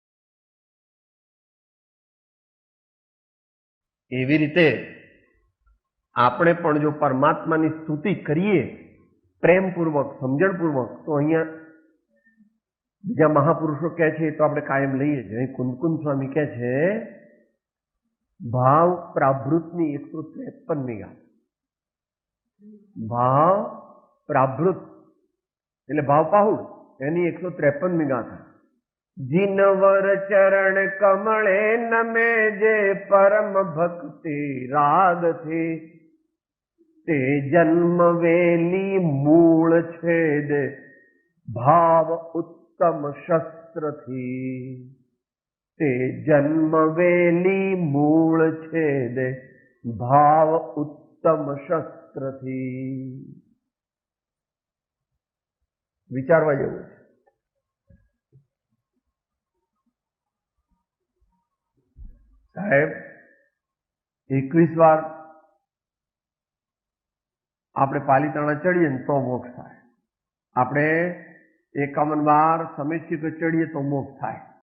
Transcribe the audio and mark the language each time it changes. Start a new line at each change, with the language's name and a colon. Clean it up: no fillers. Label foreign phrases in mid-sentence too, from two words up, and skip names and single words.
Gujarati: એવી રીતે આપણે પણ જો પરમાત્માની સ્તુતિ કરીએ પ્રેમપૂર્વક, સમજણપૂર્વક, તો અહીંયા બીજા મહાપુરુષો કહે છે તો આપણે કાયમ લઈએ છીએ. કુંદકુંદ સ્વામી કહે છે ભાવ પ્રાભૃતની 153મી ગાથા. ભાવ પ્રાભૃત એટલે ભાવ પાહુડ, એની 153મી ગાથા. જિનવર ચરણ કમળે નમે જે પરમ ભક્તિ રાગ થી, તે જન્મ વેલી મૂળ છેદ ભાવ ઉત્તમ શસ્ત્ર થી. તે જન્મ વેલી મૂળ છેદ ભાવ ઉત્તમ શસ્ત્ર થી. વિચારવા જેવું છે. સાહેબ 21 વાર આપણે પાલીતાણા ચડીએ ને તો મોક્ષ થાય. આપણે 51 વાર સમેશિક ચડીએ તો મોક્ષ થાય.